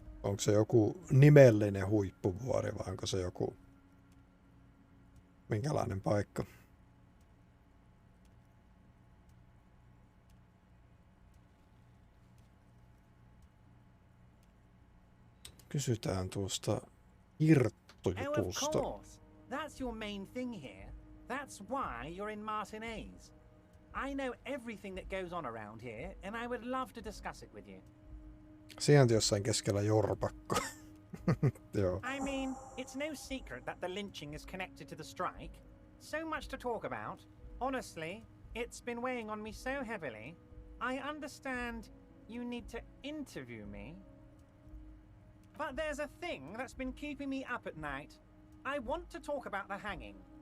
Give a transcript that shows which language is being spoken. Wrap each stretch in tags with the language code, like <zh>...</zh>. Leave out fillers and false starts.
<fi>Onko se joku nimellinen huippuvuori vai onko se joku... Minkälainen paikka? Kysytään tuosta irttojutusta.</fi> <en>Oh, of course. That's your main thing here. That's why you're in Martinez. I know everything that goes on around here, and I would love to discuss it with you.</en> <fi>Sijainti jossain keskellä jorpakko. Joo.</fi> <en>I mean, it's no secret that the lynching is connected to the strike. So much to talk about. Honestly, it's been weighing on me so heavily. I understand you need to interview me. But there's a thing that's been keeping me up at night. I want to talk about the hanging.</en>